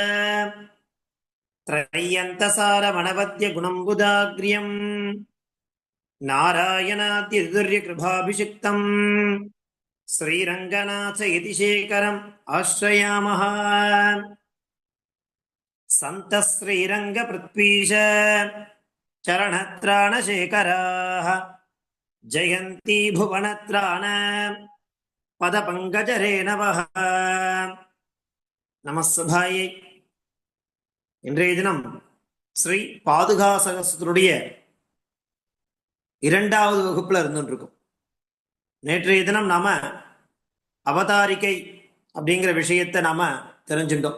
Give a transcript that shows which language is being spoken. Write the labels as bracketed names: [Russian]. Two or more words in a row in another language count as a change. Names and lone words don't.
[Sanskrit] त्रय्यन्तसारमणवद्यगुणम्बुदाग्र्यम् नारायणाद्यदुर्यकृभाभिषिक्तम् श्रीरङ्गनाथ यतिशेखरम् आश्रयामः। सन्तः श्रीरङ्गपृथ्वीश चरणत्राणशेखराः जयन्ती भुवनत्राण पदपङ्कजरेणवः। நமஸ்தபாயை. [Tamil] இன்றைய தினம் ஸ்ரீ பாதுகா சகஸ்ரத்துடைய இரண்டாவது வகுப்புல இருந்துருக்கும். நேற்றைய தினம் நாம அவதாரிகை அப்படிங்கிற விஷயத்தை நாம தெரிஞ்சுட்டோம்.